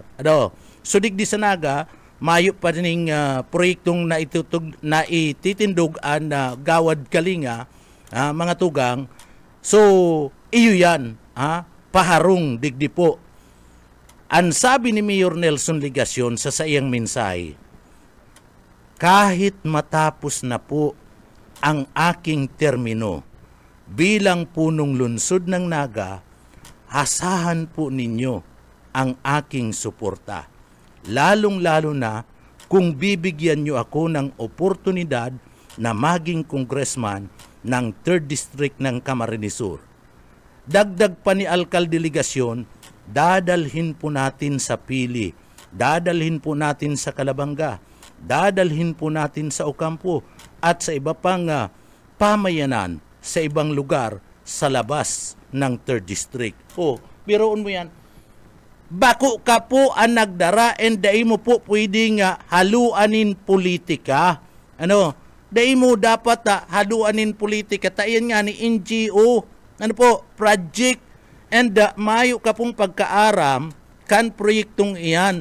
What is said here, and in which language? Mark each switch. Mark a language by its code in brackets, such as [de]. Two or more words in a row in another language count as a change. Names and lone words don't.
[bik] So digdi sa naga, mayo pa ning proyektong na ititindog ang Gawad Kalinga, mga tugang. So iyo yan, paharong digdi po. [tl] Ang sabi ni Mayor Nelson Ligacion sa iyang mensahe, kahit matapos na po ang aking termino bilang punong lungsod ng Naga, asahan po ninyo ang aking suporta. Lalong-lalo na kung bibigyan nyo ako ng oportunidad na maging congressman ng 3rd District ng Camarines Sur. Dagdag pa ni Alcalde Ligacion, dadalhin po natin sa Pili, dadalhin po natin sa Calabanga, dadalhin po natin sa Ocampo at sa iba pang pamayanan sa ibang lugar sa labas ng 3rd District. [bik] Biroon mo yan. Bako ka po ang nagdara and dai mo po pwedeng haluanin politika. Dai mo dapat haluanin politika. Tayan nga ni NGO, project, and mayo ka pong pagkaaram kan proyektong iyan.